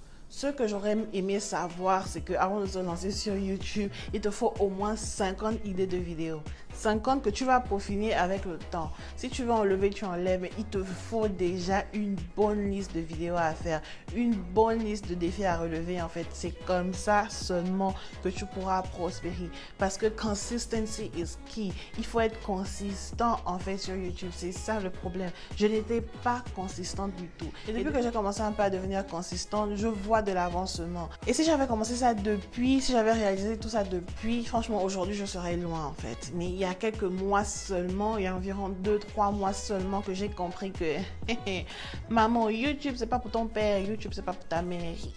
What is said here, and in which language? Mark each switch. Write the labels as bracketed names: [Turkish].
[French] Ce que j'aurais aimé savoir, c'est qu'avant de se lancer sur YouTube, il te faut au moins 50 idées de vidéos. 50 que tu vas peaufiner avec le temps. Si tu veux enlever, tu enlèves, mais il te faut déjà une bonne liste de vidéos à faire, une bonne liste de défis à relever. En fait, c'est comme ça seulement que tu pourras prospérer. Parce que [English] consistency is key. [French] Il faut être consistant en fait sur YouTube. C'est ça le problème. Je n'étais pas consistante du tout. Et depuis que j'ai commencé un peu à devenir consistante, je vois de l'avancement. Et si j'avais commencé ça depuis, si j'avais réalisé tout ça depuis, franchement, aujourd'hui, je serais loin en fait. Mais il y a quelques mois seulement, il y a environ 2-3 mois seulement que j'ai compris que maman, YouTube, c'est pas pour ton père, YouTube, c'est pas pour ta mère.